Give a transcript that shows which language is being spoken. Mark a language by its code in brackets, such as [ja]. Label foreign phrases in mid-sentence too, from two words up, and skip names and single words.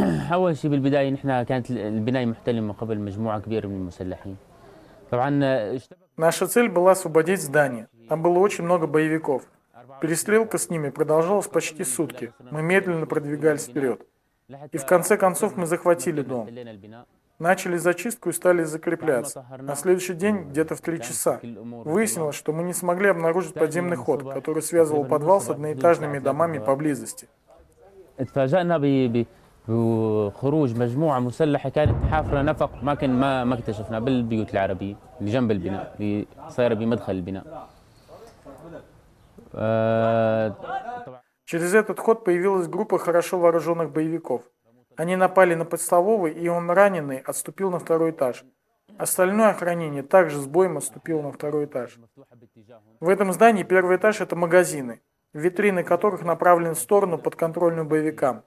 [ar] أول شيء بالبداية نحن كانت البناية محتلة من قبل مجموعة كبيرة من المسلحين. طبعا [ru] Наша цель была освободить здание. Там было очень много боевиков. Перестрелка с ними продолжалась почти сутки. Мы медленно продвигались вперед. И в конце концов мы захватили дом. Начали зачистку и стали закрепляться. На следующий день, где-то в 3 часа, выяснилось, что мы не смогли обнаружить подземный ход, который связывал подвал с одноэтажными домами поблизости. [ar] وخروج مجموعة مسلحة كانت حافرة نفق ما اكتشفنا بالبيوت العربية اللي جنب البناء اللي صايرة بمدخل البناء. [ru] Через этот ход появилась группа хорошо вооруженных боевиков. Они напали на подстоловый, и он раненый отступил на 2-й этаж. Остальное охранение также с боем отступило на 2-й этаж. В этом здании 1-й этаж — это магазины, витрины которых направлены в сторону подконтрольную боевикам.